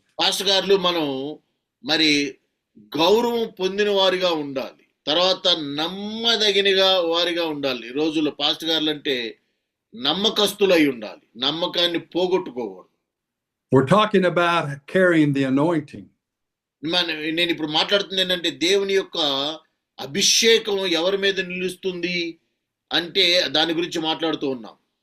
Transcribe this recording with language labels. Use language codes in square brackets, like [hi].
[te] Pastor గారు మనం మరి గౌరవం పొందిన వారిగా ఉండాలి, తర్వాత నమ్మదగిన వారిగా ఉండాలి. ఈ రోజుల్లో పాస్టర్ గారులు అంటే నమ్మకస్తులై ఉండాలి, నమ్మకాన్ని పోగొట్టుకోకూడదు. [en] We're talking about carrying the anointing. [te] నేను ఇప్పుడు మాట్లాడుతుంది ఏంటంటే దేవుని యొక్క అభిషేకం ఎవరి మీద నిలుస్తుంది అంటే దాని గురించి మాట్లాడుతూ ఉన్నాం.